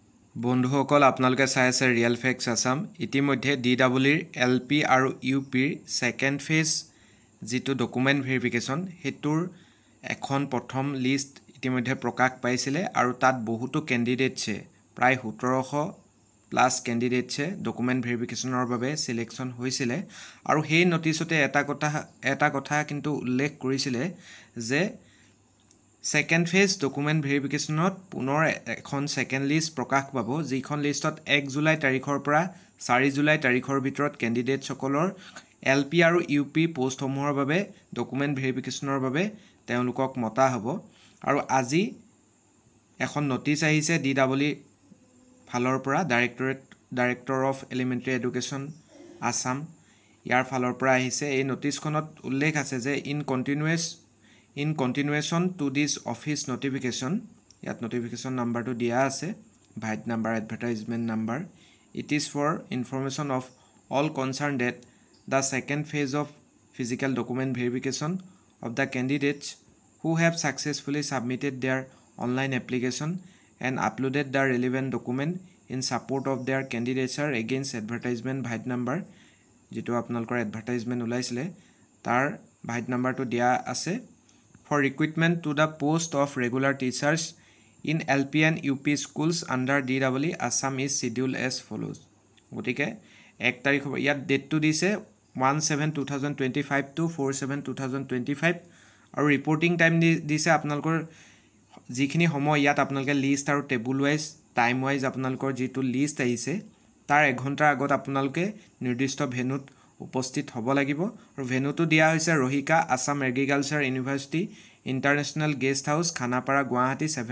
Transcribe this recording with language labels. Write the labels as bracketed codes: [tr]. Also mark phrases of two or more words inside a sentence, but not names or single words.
[as] বন্ধুসকল আপোনালোকে চাই আছে ৰিয়েল ফেক্টছ আসাম ইতিমধ্যে DWৰ LP আৰু UPৰ [en] second phase [as] যেটো [en] document verification [as] হেতুৰ এখন প্ৰথম লিষ্ট ইতিমধ্যে প্ৰকাশ পাইছিলে আৰু তাত বহুতো ক্যান্ডিডেটছে প্ৰায় 1700 [en] plus candidates document verification [as] বাবে সিলেকশন হৈছিলে আৰু সেই নটিছতে এটা কথা কিন্তু উল্লেখ কৰিছিলে যে [en] Second phase document verification [as] পুনৰ এখন [en] second list [as] প্ৰকাশ পাব যিখন লিষ্টত 1 জুলাই তাৰিখৰ পৰা 4 জুলাই তাৰিখৰ ভিতৰত ক্যান্ডিডেট সকলৰ LP আৰু UP পোষ্টসমূহৰ বাবে [en] document verification [as] বাবে তেওঁলোকক মতা হ'ব আৰু আজি এখন নটিছ আহিছে DW ফালৰ পৰা ডাইৰেক্টৰ অফ এলিমেন্টাৰী এডুকেশ্যন আসাম ইয়াৰ ফালৰ পৰা আহিছে এই নটিছখনত উল্লেখ আছে যে [en] In continuation to this office notification, [as] ইয়াত নটিফিকেশ্যন নম্বৰ টো দিয়া আছে, [en] bite number, advertisement number. It is for information of all concerned that the second phase of physical document verification of the candidates who have successfully submitted their online application and uploaded the relevant document in support of their candidature against advertisement bite number. [as] যিটো আপোনালোকৰ advertisement ওলাইছিলে, তাৰ [en] bite number [as] টো দিয়া আছে. [en] For recruitment to the post of regular teachers in LP and UP schools under DW Assam is scheduled as follows. [as] গতিকে 1 তাৰিখ ইয়াত ডেটটো দিছে 17/2025 to 4/7/2025 আৰু [en] reporting time [as] দিছে আপোনালোকৰ যিখিনি সময় ইয়াত আপোনালোকে লিষ্ট আৰু [en] table wise time wise [as] আপোনালোকৰ যেটো লিষ্ট আহিছে তাৰ 1 ঘণ্টাৰ আগত আপোনালোকে নিৰ্দিষ্ট ভেনুত উপস্থিত হ'ব লাগিব আৰু ভেনুটো দিয়া হৈছে ৰহিকা আসাম এগ্ৰিকালচাৰ ইউনিভাৰ্সিটি ইন্টাৰনেশনাল গেষ্ট হাউস খানাপাৰা গুৱাহাটী